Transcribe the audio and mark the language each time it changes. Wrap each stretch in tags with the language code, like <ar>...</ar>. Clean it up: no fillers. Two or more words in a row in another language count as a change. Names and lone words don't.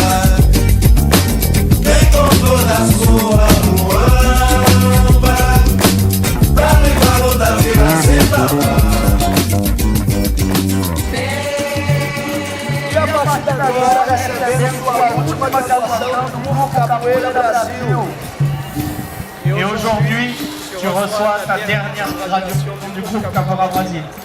<pt>Vem com toda a sua muamba pra levar outra vila sem falar. E a partir de agora recebemos a última gravação do Mundo Capoeira Brasil.</pt> <fr>Et aujourd'hui, tu reçois ta dernière traduction du groupe Capoeira Brasil.</fr>